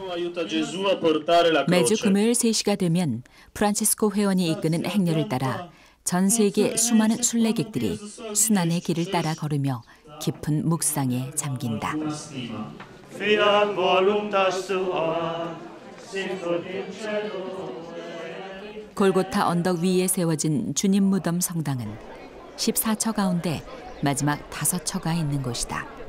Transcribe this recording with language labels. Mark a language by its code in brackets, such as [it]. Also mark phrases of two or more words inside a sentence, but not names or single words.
[ko] 매주 금요일 3시가 되면 프란치스코 회원이 이끄는 행렬을 따라 전 세계 수많은 순례객들이 순환의 길을 따라 걸으며 깊은 묵상에 잠긴다. [la] Fiat voluntas tua, sicut in cielo. [ko] 골고타 언덕 위에 세워진 주님 무덤 성당은 14처 가운데 마지막 5처가 있는 곳이다.